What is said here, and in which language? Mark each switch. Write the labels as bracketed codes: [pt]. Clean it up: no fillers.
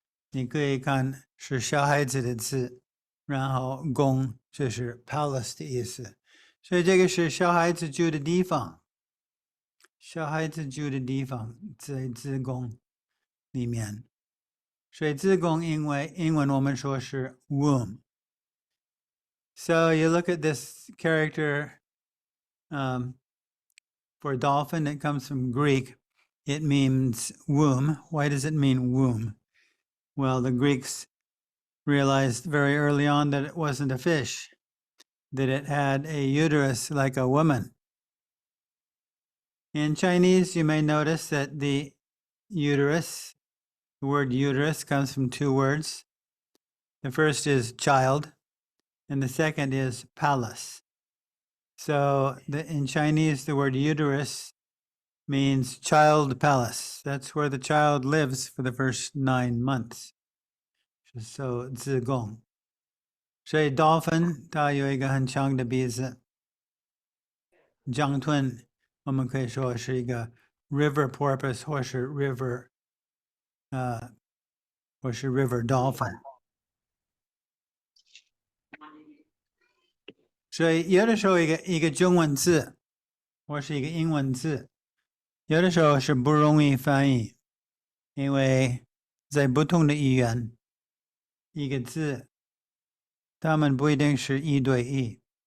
[zh] 你可以看是小孩子的字，然后宫这是 palace 的意思，所以这个是小孩子住的地方。小孩子住的地方在子宫里面，所以子宫英文我们说是 womb。 [en] So you look at this character for dolphin, it comes from Greek. It means womb. Why does it mean womb? Well, the Greeks realized very early on that it wasn't a fish, that it had a uterus like a woman. In Chinese, you may notice that the uterus, the word uterus comes from two words. The first is child, and the second is palace. So in Chinese, the word uterus means child palace. That's where the child lives for the first 9 months. [zh] So 子宫。所以 dolphin 它有一个很长的鼻子。 Jiangtun 我们可以说是一个 river porpoise 或是 river river dolphin。所以有的时候一个中文字或是一个英文字，有的时候是不容易翻译，因为在不同的语言，一个字它们不一定是一对一。